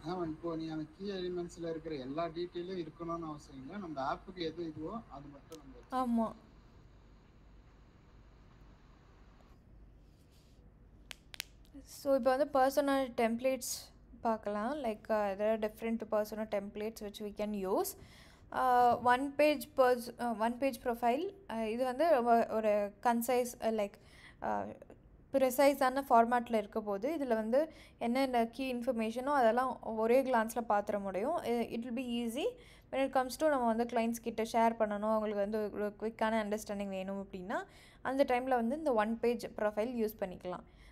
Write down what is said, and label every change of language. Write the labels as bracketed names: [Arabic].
[Tamil] இப்போ நீ அந்த கீ எலிமெண்ட்ஸில் இருக்கிற எல்லா டீட்டெயிலும் இருக்கணும்னு அவசியம் இல்லை, நம்ம ஆப்புக்கு எது இதுவோ அது மட்டும் நம்ம. ஆமாம். ஸோ இப்போ வந்து பர்சனல் டெம்ப்ளேட்ஸ் பார்க்கலாம். [English] Like there are different personal templates which we can use. [Tamil] one page profile, இது வந்து ஒரு கன்சைஸ் லைக் ப்ரிசைஸான ஃபார்மேட்டில் இருக்க போது இதில் வந்து என்னென்ன கீ இன்ஃபர்மேஷனோ அதெல்லாம் ஒரே கிளான்ஸில் பார்த்துட முடியும். [English] it will be easy when it comes to [Tamil] நம்ம வந்து கிளைண்ட்ஸ் கிட்ட ஷேர் பண்ணணும், அவங்களுக்கு வந்து ஒரு குவிக்கான அண்டர்ஸ்டாண்டிங் வேணும் அப்படின்னா அந்த டைமில் வந்து இந்த ஒன் பேஜ் ப்ரொஃபைல் யூஸ் பண்ணிக்கலாம்.